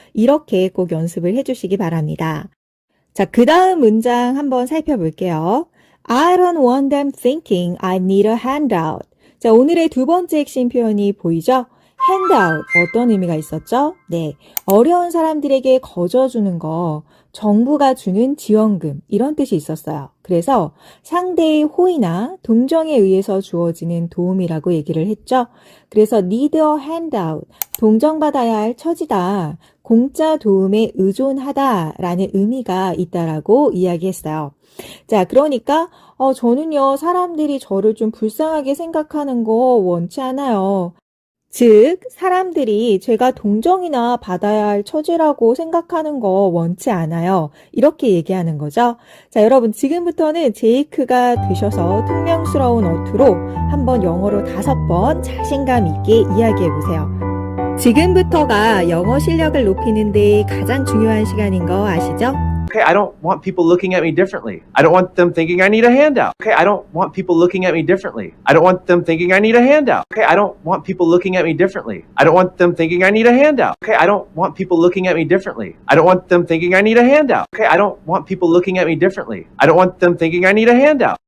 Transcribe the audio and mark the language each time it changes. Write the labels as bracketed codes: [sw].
[ko] 이렇게 꼭 연습을 해주시기 바랍니다. 자, 그 다음 문장 한번 살펴볼게요. [en] I don't want them thinking I need a handout. [ko] 자, 오늘의 두 번째 핵심 표현이 보이죠? handout 어떤 의미가 있었죠? 네, 어려운 사람들에게 거저 주는 거, 정부가 주는 지원금 이런 뜻이 있었어요. 그래서 상대의 호의나 동정에 의해서 주어지는 도움이라고 얘기를 했죠. 그래서 need a handout, 동정받아야 할 처지다, 공짜 도움에 의존하다라는 의미가 있다라고 이야기했어요. 자, 그러니까 저는요, 사람들이 저를 좀 불쌍하게 생각하는 거 원치 않아요. 즉, 사람들이 제가 동정이나 받아야 할 처지라고 생각하는 거 원치 않아요. 이렇게 얘기하는 거죠. 자, 여러분 지금부터는 제이크가 되셔서 퉁명스러운 어투로 한번 영어로 5번 자신감 있게 이야기해 보세요. 지금부터가 영어 실력을 높이는 데 가장 중요한 시간인 거 아시죠? [en] Okay, I don't want people looking at me differently. I don't want them thinking I need a handout. Okay, I don't want people looking at me differently. I don't want them thinking I need a handout. Okay, I don't want people looking at me differently. I don't want them thinking I need a handout. Okay, I don't want people looking at me differently. I don't want them thinking I need a handout. Okay, I don't want people looking at me differently. I don't want them thinking I need a handout.